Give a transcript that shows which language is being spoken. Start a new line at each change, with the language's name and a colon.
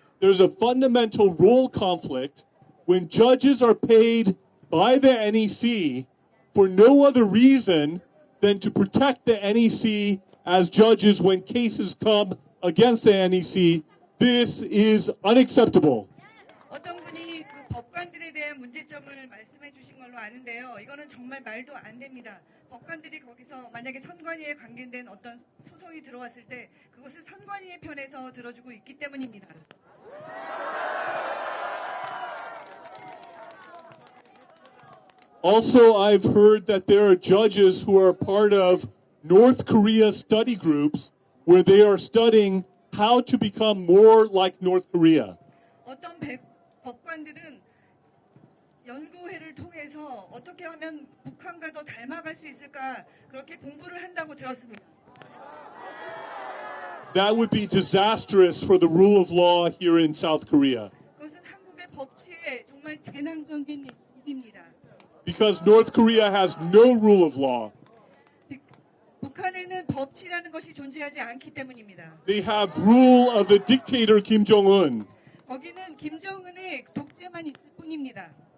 English: There's a fundamental role conflict when judges are paid by the NEC for no other reason than to protect the NEC as judges when cases come against the NEC. This is unacceptable.
Korean: 어떤 분이 그 법관들에 대한 문제점을 말씀해 주신 걸로 아는데요. 이거는 정말 말도 안 됩니다. 법관들이 거기서 만약에 선관위에 관계된 어떤 소송이 들어왔을 때 그것을 선관위의 편에서 들어주고 있기 때문입니다.
English: Also, I've heard that there are judges who are part of North Korea study groups where they are studying how to become more like North Korea.
Korean: 어떤 법관들은 연구회를 통해서 어떻게 하면 북한과 더 닮아갈 수 있을까 그렇게 공부를 한다고 들었습니다.
English: That would be disastrous for the rule of law here in South Korea.
Korean: 그것은 한국의 법치에 정말 재난적인 일입니다.
English: Because North Korea has no rule of law.
Korean: 북한에는 법치라는 것이 존재하지 않기 때문입니다.
English: They have rule of the dictator Kim Jong-un.
Korean: 거기는 김정은의 독재만 있을 뿐입니다.